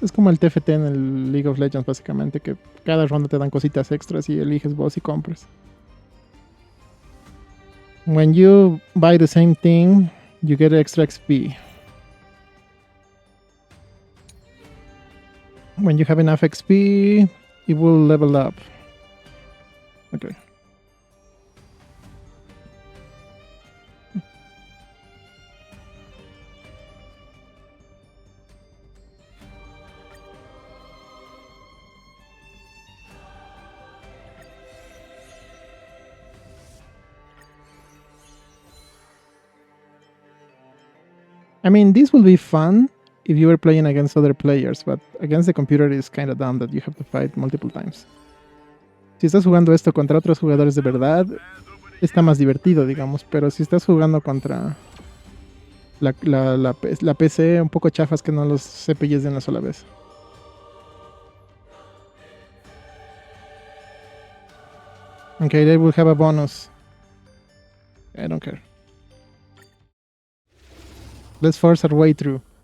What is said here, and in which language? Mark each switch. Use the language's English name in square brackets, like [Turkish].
[Spanish] Es como el TFT en el League of Legends, básicamente, que cada ronda te dan cositas extras y eliges vos y compras. [English] When you buy the same thing, you get extra XP. When you have enough XP, it will level up. Okay. I mean, this will be fun if you were playing against other players, but against the computer is kind of dumb that you have to fight multiple times. [Spanish] Si estás jugando esto contra otros jugadores de verdad, está más divertido, digamos, pero si estás jugando contra la PC, un poco chafas que no los cepilles de una sola vez. [English] Okay, they will have a bonus. I don't care. Let's force our way through.